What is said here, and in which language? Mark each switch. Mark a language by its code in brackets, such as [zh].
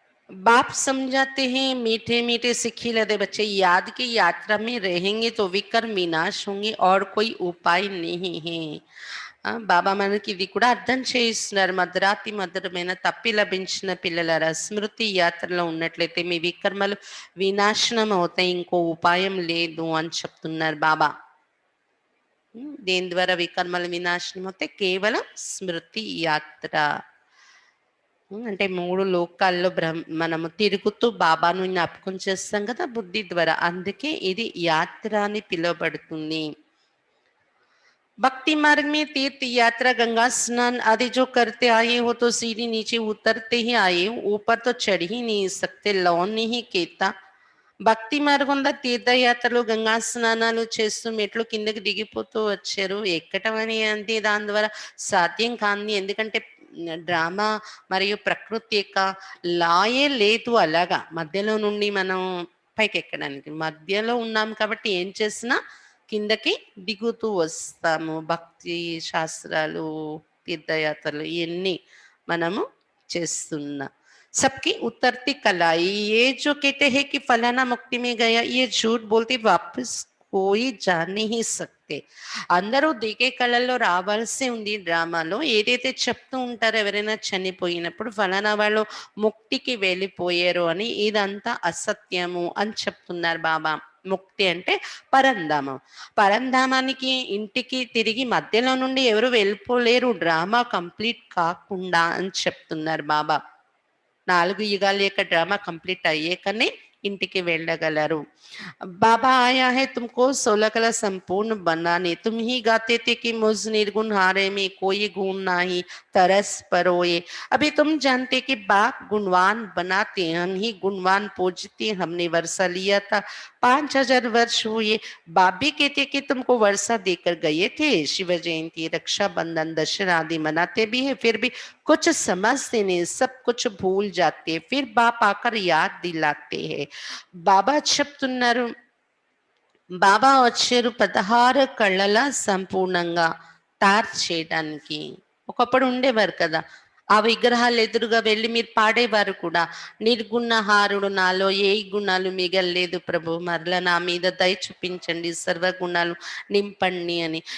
[hi] बाप समझाते हैं, मीठे मीठे सिक्खी लदे बच्चे याद की यात्रा में रहेंगे तो विकर्म विनाश होंगे और कोई उपाय नहीं है। [te] బాబా మనకి ఇది కూడా అర్థం చేయిస్తున్నారు. మధురాతి మధురమైన తప్పి లభించిన పిల్లలారా, స్మృతి యాత్రలో ఉన్నట్లయితే మీ వికర్మలు వినాశనం అవుతాయి, ఇంకో ఉపాయం లేదు అని చెప్తున్నారు బాబా. దేని ద్వారా వికర్మలు వినాశనం అవుతాయి? కేవలం స్మృతి యాత్ర. అంటే 3 లోకాల్లో మనము తిరుగుతూ బాబాను జ్ఞాపకం చేస్తాం కదా బుద్ధి ద్వారా, అందుకే ఇది యాత్ర అని పిలువబడుతుంది. [hi] भक्ति मार्ग में तीर्थ यात्रा, गंगा स्नान आदि जो करते आए हो तो सीढ़ी नीचे उतरते ही आए हो, ऊपर तो चढ़ ही नहीं सकते, लौन नहीं कहता। [te] భక్తి మార్గంలో తీర్థయాత్రలు గంగా స్నానాలు చేస్తూ మెట్లు కిందకి దిగిపోతూ వచ్చారు. ఎక్కటం అని అంటే దాని ద్వారా సాధ్యం కాంది, ఎందుకంటే డ్రామా మరియు ప్రకృతి యొక్క లాయే లేదు అలాగా మధ్యలో నుండి మనం పైకి ఎక్కడానికి. మధ్యలో ఉన్నాం కాబట్టి ఏం చేసినా కిందకి దిగుతూ వస్తాము. భక్తి శాస్త్రాలు, తీర్థయాత్రలు ఇవన్నీ మనము చేస్తున్నాం. [hi] सबकी उतरती कलाई, ये जो कहते हैं कि फलाना मुक्ति में गया, ये झूठ बोलते, वापस कोई जा नहीं सकते. [te] అందరూ దిగే కళల్లో రావాల్సి ఉంది. డ్రామాలో ఏదైతే చెప్తూ ఉంటారో ఎవరైనా చనిపోయినప్పుడు ఫలానా వాళ్ళు ముక్తికి వెళ్ళిపోయారు అని, ఇదంతా అసత్యము అని చెప్తున్నారు బాబా. ముక్తి అంటే పరంధామం. పరంధామానికి ఇంటికి తిరిగి మధ్యలో నుండి ఎవరు వెళ్ళిపోలేరు, డ్రామా కంప్లీట్ కాకుండా అని చెప్తున్నారు బాబా. 4 యుగాల యొక్క డ్రామా కంప్లీట్ అయ్యేకనే ఇంటికి వెళ్ళగలరు. [hi] बाबा आया है तुमको 16 कला संपूर्ण बनाने, तुम ही गाते थे कि मुझ निर्गुण हारे में कोई गुण नहीं, तरस परोए। अभी तुम जानते कि बाप गुणवान बनाते, हम ही गुणवान पूजते, हमने वर्षा लिया था 5000 वर्ष हुए। बाप भी कहते कि तुमको वर्षा देकर गए थे, शिव जयंती, रक्षाबंधन, दशहरा आदि मनाते भी है, फिर भी कुछ समझते नहीं, सब कुछ भूल जाते, फिर बाप आकर याद दिलाते हैं. [te] బాబా చెప్తున్నారు, బాబా వచ్చారు 16 కళ్ళల సంపూర్ణంగా తయారు చేయడానికి. ఒకప్పుడు ఉండేవారు కదా, ఆ విగ్రహాలు ఎదురుగా వెళ్ళి మీరు పాడేవారు కూడా, నిర్గుణహారుడు నాలో ఏ గుణాలు మిగల్లేదు ప్రభు, మరల నా మీద దయ చూపించండి, సర్వగుణాలు నింపండి అని.